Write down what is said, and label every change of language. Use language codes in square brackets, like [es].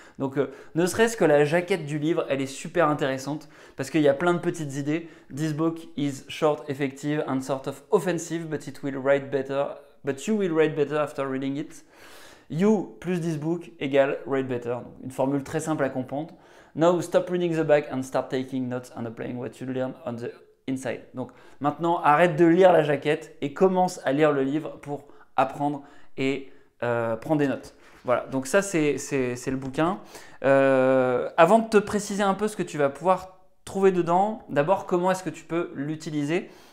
[fr] Donc ne serait-ce que la jaquette du livre, elle est super intéressante parce qu'il y a plein de petites idées. [en] This book is short, effective and sort of offensive, but you will write better after reading it. You plus this book [fr] égale [en] write better. [fr] Donc, une formule très simple à comprendre. [en] Now stop reading the back and start taking notes and applying what you learn on the inside. [fr] Donc maintenant, arrête de lire la jaquette et commence à lire le livre pour apprendre et prendre des notes. Voilà, donc ça c'est le bouquin. Avant de te préciser un peu ce que tu vas pouvoir trouver dedans, d'abord comment est-ce que tu peux l'utiliser?